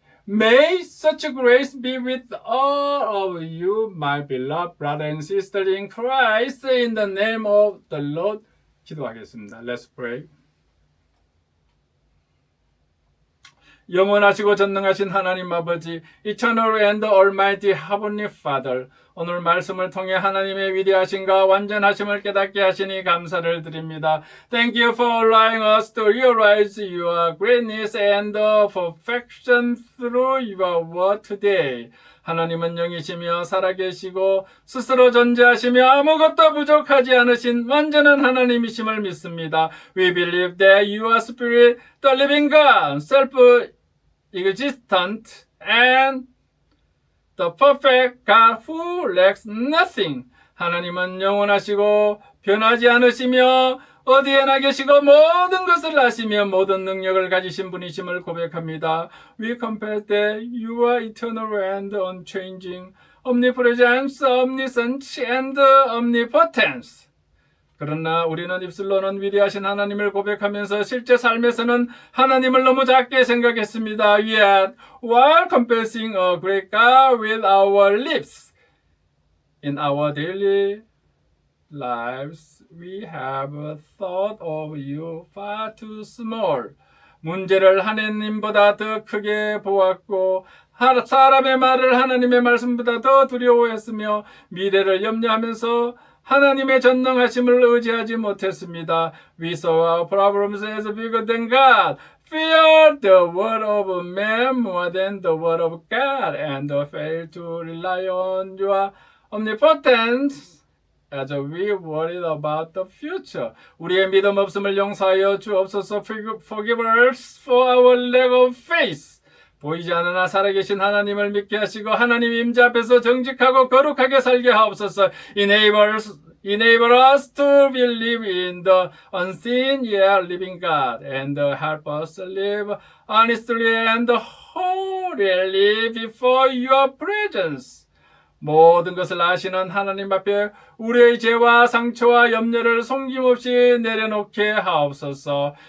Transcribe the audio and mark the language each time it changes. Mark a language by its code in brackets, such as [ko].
[en] May such grace be with all of you, my beloved brothers and sisters in Christ, in the name of the Lord. [ko] 기도하겠습니다. [en] Let's pray. [ko] 영원하시고 전능하신 하나님 아버지, [en] Eternal and Almighty Heavenly Father, [ko] 오늘 말씀을 통해 하나님의 위대하심과 완전하심을 깨닫게 하시니 감사를 드립니다. [en] Thank you for allowing us to realize your greatness and perfection through your word today. [ko] 하나님은 영이시며 살아계시고 스스로 존재하시며 아무것도 부족하지 않으신 완전한 하나님이심을 믿습니다. [en] We believe that you are Spirit, the living God, self-existent, and the perfect God who lacks nothing. [ko] 하나님은 영원하시고 변하지 않으시며 어디에나 계시고 모든 것을 아시며 모든 능력을 가지신 분이심을 고백합니다. [en] We confess that you are eternal and unchanging, omnipresent, omniscient, and omnipotent. [ko] 그러나 우리는 입술로는 위대하신 하나님을 고백하면서 실제 삶에서는 하나님을 너무 작게 생각했습니다. [en] Yet, while confessing a great God with our lips, in our daily lives, we have thought of you far too small. [ko] 문제를 하나님보다 더 크게 보았고 사람의 말을 하나님의 말씀보다 더 두려워했으며 미래를 염려하면서 하나님의 전능하심을 의지하지 못했습니다. [en] We saw our problems as bigger than God, feared the word of man more than the word of God, and failed to rely on your omnipotence as we worried about the future. [ko] 우리의 믿음 없음을 용서하여 주옵소서. [en] Forgive us for our lack of faith. [ko] 보이지 않으나 살아계신 하나님을 믿게 하시고 하나님 임재 앞에서 정직하고 거룩하게 살게 하옵소서. [en] Enable us to believe in the unseen yet living God and help us live honestly and holily before your presence. [ko] 모든 것을 아시는 하나님 앞에 우리의 죄와 상처와 염려를 숨김없이 내려놓게 하옵소서.